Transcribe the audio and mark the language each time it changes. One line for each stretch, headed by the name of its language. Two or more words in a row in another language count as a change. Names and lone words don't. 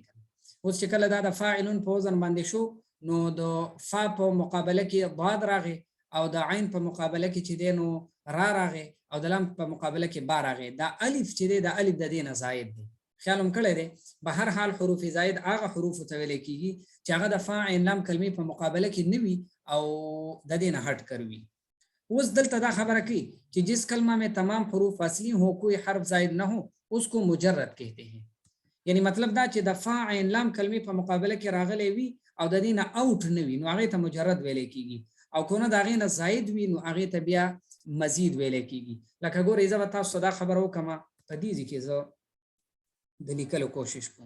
Pashto: اوس چې کله دا د فاعلون په وزن باندې شو نو د فا په مقابله کې ضاد راغی او د عین په مقابله کې چې دی نو را راغی او د لام په مقابله کې با راغی، دا الف چې دی د الف د دې نه زائد دی. خیال هم کړی دی؟ به هر حال حروف زائد هغه حروف ته ویل کیږي چې هغه د فا عین لام کلمې په مقابله کې نه وي او د دې نه هټ کر وي. اوس دلته دا خبره کوي چې
Urdu: جس کلمه میں تمام حروف اصلی ہو کوئی حرف زائد نہ ہو اس کو مجرد کہتے ہیں،
Pashto: یعنی مطلب دا چې د فا عین لام کلمې په مقابله کې راغلی وي او د دې نه اوټ نه وي نو هغه ته مجرد ویل کیږي، او کونه دا هغه نه زائد وي نو هغه ته بیا مزید ویل کیږي. لکه ګورئ زه به تاسو دا خبره وکم په دې کې زه د لیکلو کوشش کوم.